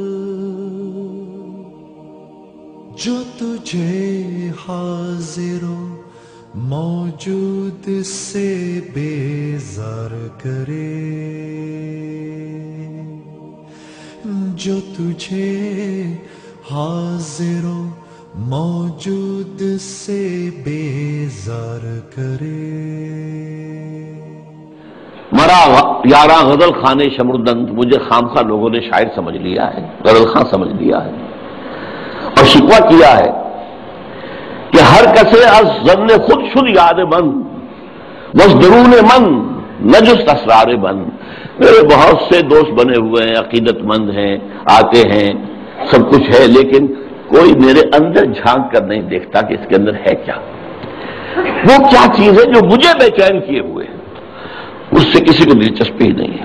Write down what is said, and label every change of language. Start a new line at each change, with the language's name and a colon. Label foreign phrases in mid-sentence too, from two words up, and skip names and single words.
Urdu: جو تجھے حاضر و موجود سے بیزار کرے، جو تجھے حاضر و موجود سے بیزار کرے۔
Persian: مرا یارا غزل خانے شمردند،
Urdu: مجھے خامخواہ لوگوں نے شاعر سمجھ لیا ہے، غزل خاں سمجھ لیا ہے، اور شکوہ کیا ہے کہ
Persian: ہر کسے از ظن خود شد یاد من، وز درون من نجست اسرار من۔
Urdu: میرے بہت سے دوست بنے ہوئے ہیں، عقیدت مند ہیں، آتے ہیں، سب کچھ ہے، لیکن کوئی میرے اندر جھانک کر نہیں دیکھتا کہ اس کے اندر ہے کیا، وہ کیا چیز ہے جو مجھے بے چین کیے ہوئے ہے، اس سے کسی کو دلچسپی ہی نہیں ہے۔